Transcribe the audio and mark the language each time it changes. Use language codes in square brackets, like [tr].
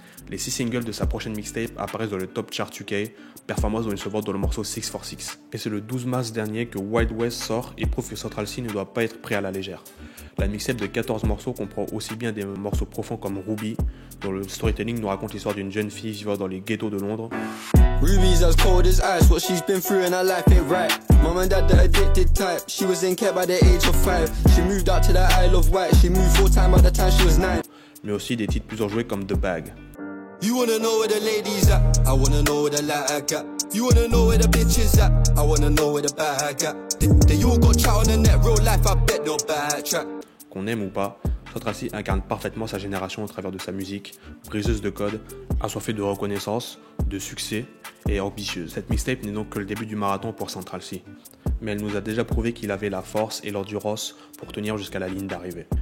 [fr] Les 6 singles de sa prochaine mixtape apparaissent dans le Top Chart UK, performance dont il se vante dans le morceau 646. Et c'est le 12 mars dernier que Wild West sort et prouve que Central Cee ne doit pas être pris à la légère. La mixtape de 14 morceaux comprend aussi bien des morceaux profonds comme Ruby, dont le storytelling nous raconte l'histoire d'une jeune fille vivant dans les ghettos de Londres. [en] Ruby's as cold as ice, what she's been through in her life ain't right. Mom and dad the addicted type, she was in care by the age of 5. She moved out to the Isle of Wight, she moved full time by the time she was 9. [fr] Mais aussi des titres plus enjoués comme The Bag. [en] You wanna know where the ladies at? I wanna know where the light at. You wanna know where the bitches at? I wanna know where the bag at. They all got chat on the net, real life, I bet no bad track. [fr] Qu'on aime ou pas, Central Cee incarne parfaitement sa génération au travers de sa musique, briseuse de code, assoiffée de reconnaissance, de succès et ambitieuse. Cette mixtape n'est donc que le début du marathon pour Central Cee, mais elle nous a déjà prouvé qu'il avait la force et l'endurance pour tenir jusqu'à la ligne d'arrivée.